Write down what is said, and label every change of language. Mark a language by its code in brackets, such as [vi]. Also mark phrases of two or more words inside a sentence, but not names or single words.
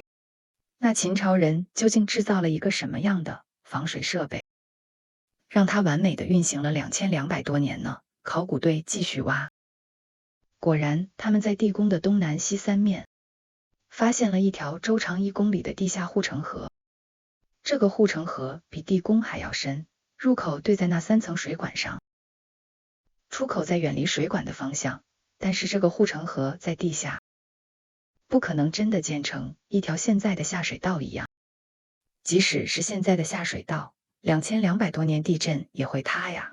[zh] 那秦朝人究竟制造了一個什麼樣的防水設備，讓它完美的運行了2200多年呢？考古隊繼續挖，果然他們在地宮的東南西3面發現了一條周長1公里的地下護城河。這個護城河比地宮還要深，入口對在那3層水管上，出口在遠離水管的方向。但是這個護城河在地下，不可能真的建成一條現在的下水道一樣。即使是現在的下水道，2200多年地震也會塌呀。